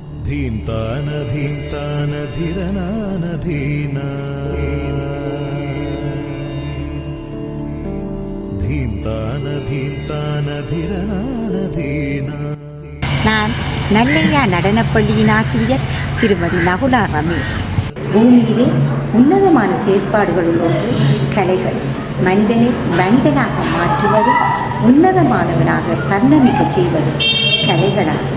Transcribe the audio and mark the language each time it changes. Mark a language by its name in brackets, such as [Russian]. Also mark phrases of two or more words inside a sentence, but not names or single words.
[Tamil] धीम्तान धीम्तान धीरनान धीना धीम्तान धीम्तान धीरनान धीना. நான் நல்லையா நடனப்பள்ளியின் ஆசிரியர் திருமதி நகுலா ரமேஷ். பூமியிலே உன்னதமான செயற்பாடுகளுள் ஒன்று கலைகள். மனிதனை மனிதனாக மாற்றுவது, உன்னதமானவனாக பரிணமிக்க செய்வது கலைகளாகும்.